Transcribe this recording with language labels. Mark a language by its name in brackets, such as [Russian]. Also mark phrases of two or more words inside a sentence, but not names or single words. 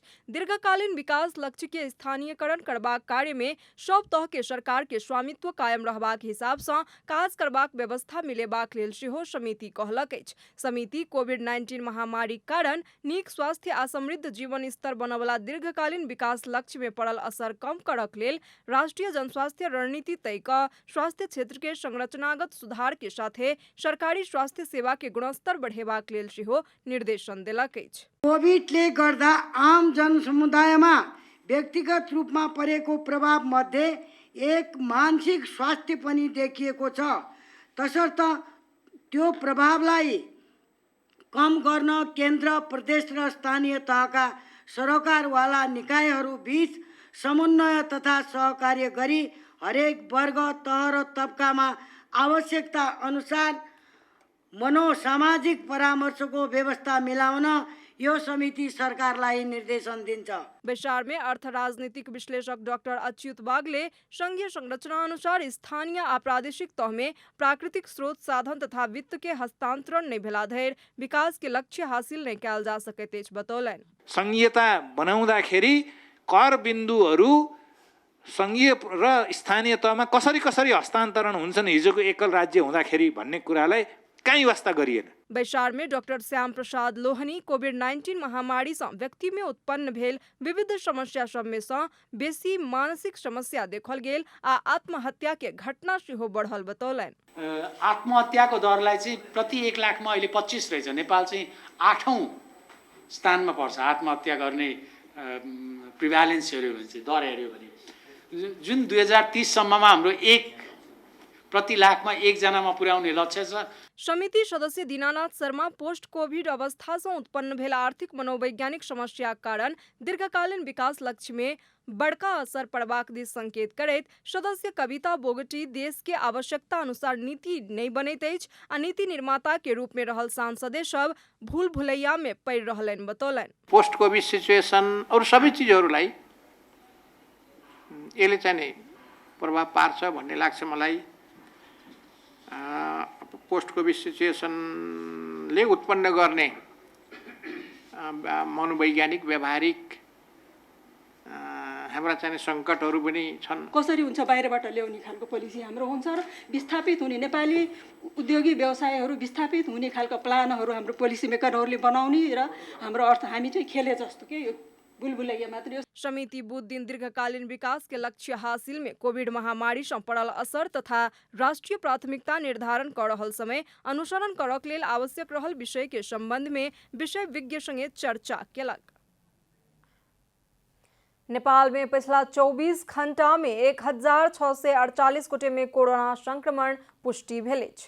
[Maithili] दीर्घकालीन विकास लक्ष्य के स्थानीयकरण करबाक कार्य में सब तह के सरकार के स्वामित्व कायम रहबाक हिसाब सँ काज करबाक व्यवस्था मिलेबाक लेल सेहो समिति कहलक अछि। समिति कोविड-19 महामारी कारण नीक स्वास्थ्य आ समृद्ध जीवन स्तर बनवला दीर्घकालीन विकास लक्ष्य में पड़ल असर कम करक लेल राष्ट्रीय जनस्वास्थ्य रणनीति तय कऽ स्वास्थ्य क्षेत्र के संरचनागत सुधार के साथे सरकारी स्वास्थ्य सेवा के गुणस्तर बढ़ेबाक लेल सेहो निर्देशन देलक अछि। [Nepali] कोभिडले गर्दा आम जनसमुदायमा व्यक्तिगत रूपमा परेको प्रभाव मध्ये एक मानसिक स्वास्थ्य पनि देखिएको छ। तसर्थ त्यो प्रभावलाई कम गर्न केन्द्र, प्रदेश र स्थानीय तहका सरोकारवाला निकायहरू बीच समन्वय तथा सहकार्य गरी हरेक वर्ग, तह र तबकामा आवश्यकता अनुसार मनोसामाजिक परामर्शको व्यवस्था मिलाउन यो समिति सरकारलाई निर्देशन दिन्छ। [Maithili] बैसार में अर्थ राजनीतिक विश्लेषक डॉक्टर अच्युत बागले संघीय संरचना अनुसार स्थानीय आ प्रादेशिक तह में प्राकृतिक स्रोत साधन तथा वित्त के हस्तांतरण नहीं भेला धरि विकास के लक्ष्य हासिल नहीं कयल जा सकैत अछि बतौलनि। [Nepali] संघीयता बनाउँदाखेरि कर बिन्दुहरू संघीय र स्थानीय तहमा कसरी कसरी हस्तान्तरण हुन्छन् हिजोको एकल राज्य हुँदाखेरि भन्ने कुरालाई कहीँ वास्ता गरिएन। [Maithili] बैसार में डॉक्टर श्याम प्रसाद लोहनी कोविड-19 महामारी से व्यक्ति में उत्पन्न भेल विविध समस्या सब में से बेसी मानसिक समस्या देखल गेल आ आत्महत्या के घटना सेहो बढ़ल बतौलनि। [Nepali] आत्महत्याको दरलाई चाहिँ प्रति 1 लाखमा अहिले 25 रहेछ। नेपाल चाहिँ 8औं स्थानमा पर्छ आत्महत्या गर्ने प्रिभ्यालेन्स हेर्यो भने चाहिँ, दर हेर्यो भने। जुन 2030 सम्ममा हाम्रो 1 प्रति लाखमा 1 जनामा पुर्याउने लक्ष्य छ। [Maithili] समिति सदस्य दीनानाथ शर्मा [English] post covid [Maithili] अवस्था से उत्पन्न भेल आर्थिक मनोवैज्ञानिक समस्या कारण दीर्घकालीन विकास लक्ष्य में बड़का असर पड़बाक दिस संकेत करैत सदस्य कविता बोगटी देश के आवश्यकता अनुसार नीति नहीं बनैत अछि आ नीति निर्माता के रूप में रहल सांसदे सब भूल भुलैया में पड़ रहलनि बतौलनि। [English] post covid situation [Nepali] और सबै चिजहरूलाई यसले चाहिँ नि प्रभाव पार्छ भन्ने लाग्छ मलाई। [English] post covid situation [Nepali] उत्पन्न गर्ने मनोवैज्ञानिक व्यावहारिक हाम्रा चाहिँ सङ्कटहरू पनि छन्। कसरी हुन्छ बाहिरबाट ल्याउने खालको पोलिसी हाम्रो हुन्छ र विस्थापित हुने नेपाली उद्योगी व्यवसायहरू विस्थापित हुने खालको प्लानहरू हाम्रो [English] policy makers [Nepali] बनाउने र हाम्रो अर्थ हामी चाहिँ खेले जस्तो के यो बुलबुलैया मात्र। [Maithili] समिति बुध दिन दीर्घकालीन विकास के लक्ष्य हासिल में कोविड महामारी से पड़ल असर तथा राष्ट्रीय प्राथमिकता निर्धारण कर रहल समय अनुसरण करक लेल आवश्यक रहल विषय के संबंध में विषय विज्ञ संगे चर्चा केलक। नेपाल में पिछला 24 घंटा में 1648 गोटे में कोरोना संक्रमण पुष्टि भेल अछि।